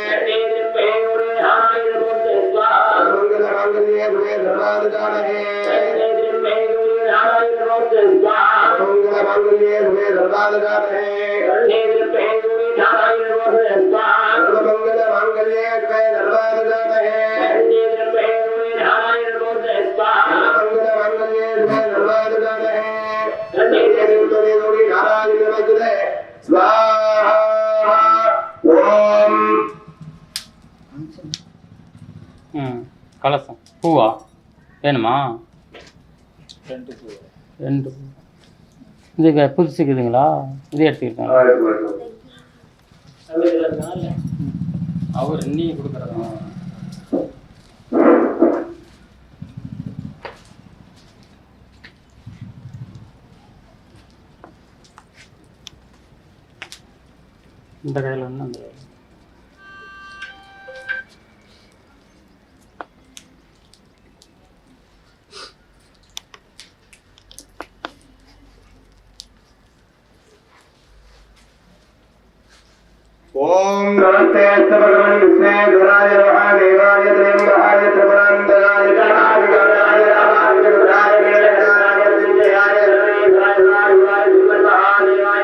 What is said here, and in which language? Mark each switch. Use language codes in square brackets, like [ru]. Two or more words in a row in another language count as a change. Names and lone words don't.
[sa] सर्वमंगल मांगल्ये शिवे सर्वाददातहे सर्वमंगल मांगल्ये शिवे सर्वाददातहे सर्वमंगल मांगल्ये शिवे सर्वाददातहे सर्वमंगल मांगल्ये शिवे सर्वाददातहे नारायण नमस्ते स्वाहा ओम [ta] கலசம் பூவா வேணுமா ரெண்டு இது புதுசுக்குதுங்களா இது எடுத்துக்கிட்டாங்க அவர் நீ கொடுக்குறதா இந்த கையில் ஒன்று அந்த [sa] ओम नमस्ते भगवान विष्णु गुराय महादेवाय त्र्यंबकाय त्रिपुरांतकाय गणाधिकाराय रामाय वीरभद्राय विजयाय सर्वेश्वराय महादेवाय